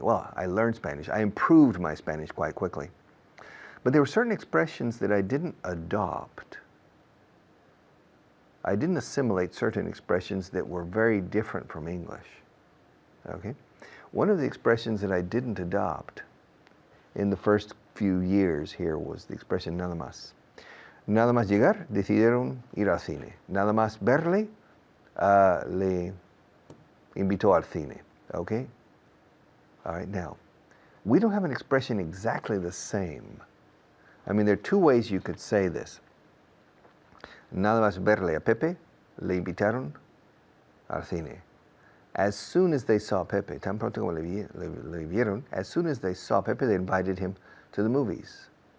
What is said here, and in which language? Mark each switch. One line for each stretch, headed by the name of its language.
English: Well, I learned Spanish. I improved my Spanish quite quickly. But there were certain expressions that I didn't adopt. I didn't assimilate certain expressions that were very different from English. Okay? One of the expressions that I didn't adopt in the first few years here was the expression nada más.
Spanish: Nada más llegar, decidieron ir al cine. Nada más verle, le invitó al cine.
English: Okay? All right, now, we don't have an expression exactly the same. I mean, there are two ways you could say this.
Spanish: Nada más verle a Pepe, le invitaron al cine.
English: As soon as they saw Pepe,
Spanish: tan pronto como le vieron,
English: as soon as they saw Pepe, they invited him to the movies.